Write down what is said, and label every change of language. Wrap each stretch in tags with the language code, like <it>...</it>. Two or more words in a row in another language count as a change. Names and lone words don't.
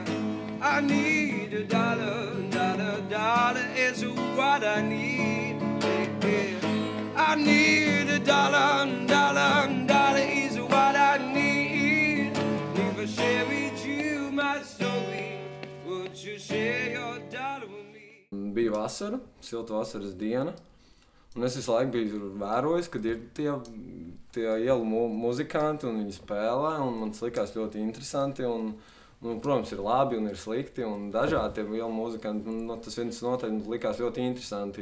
<en>I need a dollar, dollar, dollar is what I need. Hey, hey. I need a dollar, dollar, dollar is what I need. If I share with you my story, would you share your dollar with me?</en> <lv>Bija vasara, silta vasaras diena. Un es visu laiku biju vērojis, kad ir tie ielu muzikanti un viņi spēlē, un man tas likās ļoti interesanti. Protams, ir labi un ir slikti, un dažādi tie ielu muzikanti, tas viens noteikti likās ļoti interesanti.</lv>